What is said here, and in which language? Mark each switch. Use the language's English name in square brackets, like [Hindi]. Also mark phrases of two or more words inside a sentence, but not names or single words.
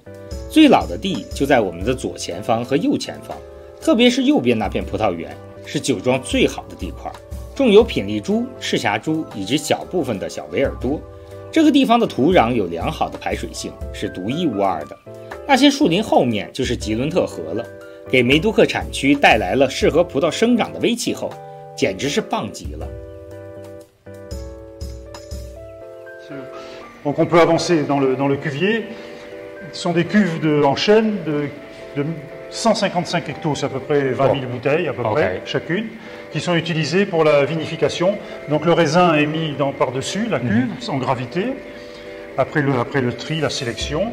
[Chinese] 最老的地就在我们的左前方和右前方，特别是右边那片葡萄园是酒庄最好的地块，种有品丽珠、赤霞珠以及小部分的小维尔多。这个地方的土壤有良好的排水性，是独一无二的。那些树林后面就是吉伦特河了，给梅都克产区带来了适合葡萄生长的微气候，简直是棒极了。 [French] Donc on peut avancer dans le cuvier. Ce sont des cuves en chêne de 155 hectos, c'est à peu près 20 000 bouteilles à peu près chacune, qui sont utilisées pour la vinification. Donc le raisin est mis par-dessus la cuve en gravité, après le tri, la sélection.